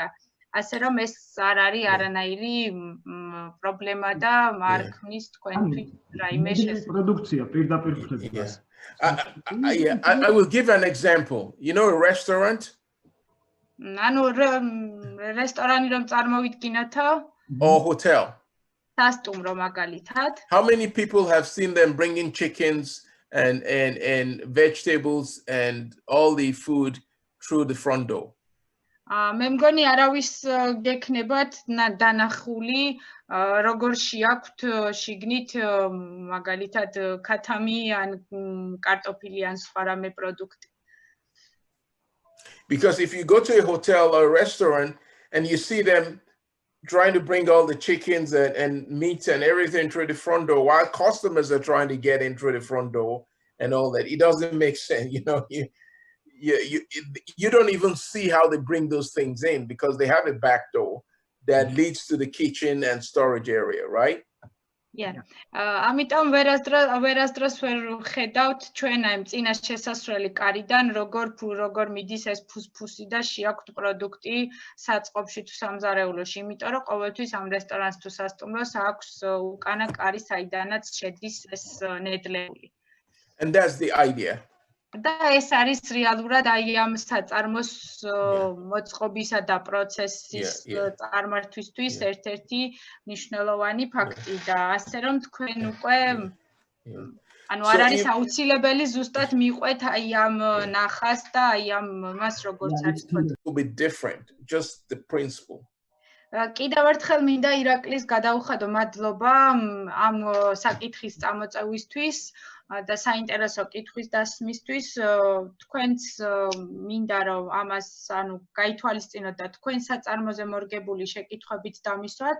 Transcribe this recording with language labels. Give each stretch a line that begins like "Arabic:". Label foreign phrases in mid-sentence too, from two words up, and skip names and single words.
Georgian: ასე რომ ეს არ არის არანაირი პრობლემა და არ ქმნის თქვენთვის რაიმე შესაძლებლობა. პროდუქცია პირდაპირ ხდება.
English: I will give an example. You know a restaurant?
Georgian: ანუ რესტორანი რომ წარმოვიდგინოთო?
English: Or hotel?
Georgian: სასტუმრო მაგალითად.
English: How many people have seen them bringing chickens and vegetables and all the food through the front door? მე მგონი არავის გექნებათ დანახული როგორ შეაქვთ შიგნით მაგალითად ქათამი ან კარტოფილი ან სხვა რამე პროდუქტი. Because if you go to a hotel or a restaurant and you see them trying to bring all the chickens and meat and everything through the front door while customers are trying to get in through the front door and all that, it doesn't make sense. You know, you don't even see how they bring those things in because they have a back door that leads to the kitchen and storage area, right? Yeah.
Georgian: ამიტომ ვერასდროს ვერ ხედავთ ჩვენ აი წინა შესასვლელი კარიდან როგორ მიდის ეს ფუსფუსი და შეაქვთ პროდუქტი საწყობში თუ სამზარეულოში, იმიტომ რომ ყოველთვის ამ რესტორანს თუ სასტუმროს აქვს უკანა კარი, საიდანაც შედის ეს ნედლეული.
English: And that's the idea.
Georgian: და ეს არის რეალურად აი ამ საწარმოს მოწყობისა და პროცესის წარმართვისთვის ერთ-ერთი მნიშვნელოვანი ფაქტი და ასე რომ თქვენ უკვე ანუ არ არის აუცილებელი ზუსტად მიყვეთ აი ამ ნახას და აი ამ მას როგორც არის
English: to be different, just the principle.
Georgian: კიდევ ერთხელ მინდა ირაკლის გადაუხადო მადლობა ამ საკითხის წამოწევისთვის და საინტერესო კითხვის დასმისთვის. თქვენც მინდა რომ ამას ანუ გაითვალისწინოთ და თქვენ საწარმოზე მორგებული შეკითხვებით დამისვათ.